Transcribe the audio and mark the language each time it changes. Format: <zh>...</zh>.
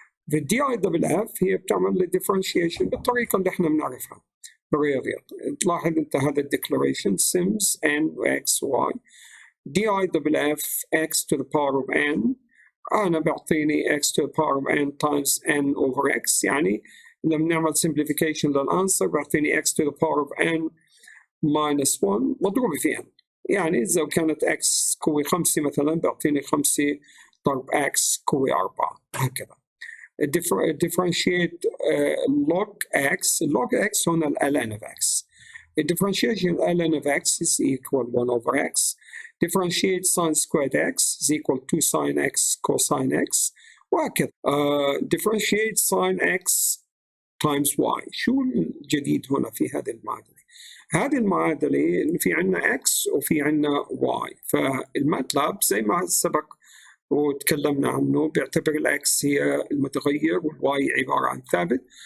<ar>في DIFF هي بتعمل لي differentiation بالطريقة اللي احنا بنعرفها بالرياضيات. تلاحظ انت هذا الديكلاريشن</ar> <en>sims n x y DIFF x to the power of n،</en> <ar>أنا بعطيني</ar> <en>x to the power of n times n over x،</en> <ar>يعني لما نعمل simplification للأنسر بعطيني</ar> <en>x to the power of n minus 1</en> <ar>مضروب في n، يعني إذا كانت x قوي 5 مثلا بعطيني 5 ضرب x قوي 4 هكذا.</ar> <en>differentiate log x هنا ln of x. differentiation ln of x is equal 1 over x. differentiate sin squared x is equal to sin x cosine x وهكذا. differentiate sin x times y.</en> <ar>شو الجديد هنا في هذه المعادلة؟ هذه المعادلة إن في عنا x وفي عنا y، فالماتلاب زي ما سبق وتكلمنا عنه بيعتبر الاكس هي المتغير والواي عبارة عن ثابت.</ar>